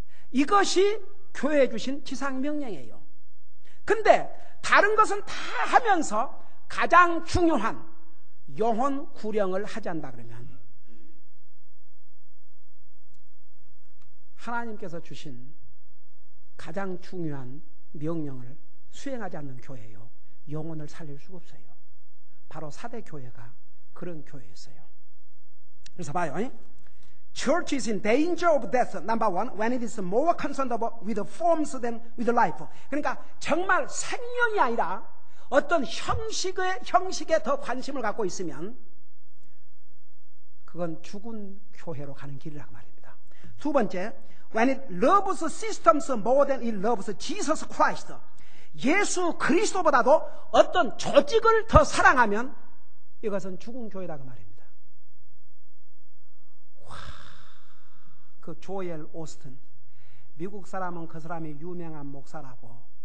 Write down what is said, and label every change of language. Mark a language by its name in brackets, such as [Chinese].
[Korean] 이것이 교회에 주신 지상명령이에요. 근데 다른 것은 다 하면서 가장 중요한 영혼 구령을 하지 않는다 그러면 하나님께서 주신 가장 중요한 명령을 수행하지 않는 교회예요. 영혼을 살릴 수가 없어요. 바로 사대 교회가 그런 교회였어요. 그래서 봐요. [English] Church is in danger of death, number one, when it is more concerned with forms than with life. [Korean] 그러니까 정말 생명이 아니라 어떤 형식에 더 관심을 갖고 있으면 그건 죽은 교회로 가는 길이라고 말입니다. 두 번째, [English] when it loves systems more than it loves Jesus Christ. [Korean] 예수 그리스도보다도 어떤 조직을 더 사랑하면 이것은 죽은 교회라고 말입니다. 와, 그 조엘 오스틴, 미국 사람은 그 사람이 유명한 목사라고.